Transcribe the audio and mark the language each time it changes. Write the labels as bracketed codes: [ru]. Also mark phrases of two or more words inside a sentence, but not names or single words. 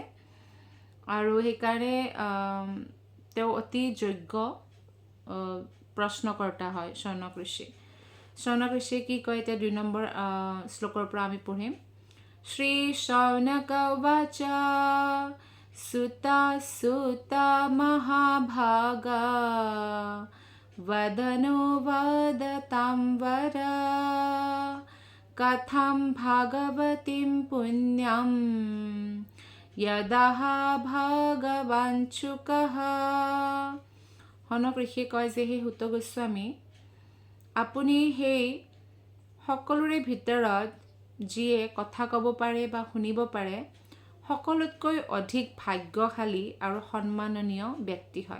[as] আৰু সেইকাৰণে তেওঁ অতি যোগ্য প্ৰশ্নকৰ্তা হয় শৌনক ঋষি। শৌনক ঋষিয়ে কি কয় এতিয়া 2 নম্বৰ শ্লোকৰ পৰা আমি পঢ়িম। [sa] শ্ৰী শৌনক উবাচ সুতা মহাভাগা वदनो वदतां वर कथं भागवतीं पुण्यं यदः भगवाञ्चुकः। [as] শৌনক ঋষিয়ে কয় যে সেই সুত গোস্বামী, আপুনি সেই সকলোৰে ভিতৰত যিয়ে কথা ক'ব পাৰে বা শুনিব পাৰে সকলোতকৈ অধিক ভাগ্যশালী আৰু সন্মাননীয় ব্যক্তি হয়।